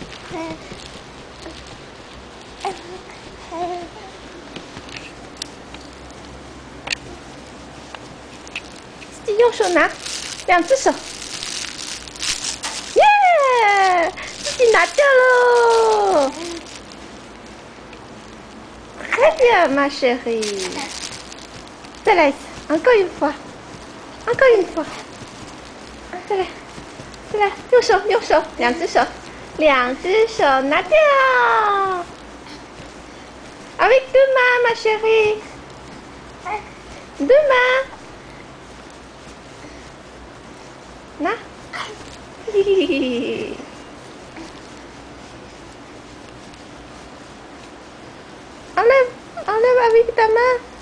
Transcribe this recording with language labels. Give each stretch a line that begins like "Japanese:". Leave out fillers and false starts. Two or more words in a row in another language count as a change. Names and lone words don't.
Chinese: 自己用手拿，2只手，耶！自己拿掉喽。
French: Très bien, ma chérie.
Chinese: 再来一次 ，
French: encore une fois，encore une fois。
Chinese: 再来，右手，2只手，2只手拿掉。
French: Avec 2 mains, ma chérie. 2 mains.
Chinese: 拿。
French: 嘿嘿嘿嘿。Enlève avec ta main.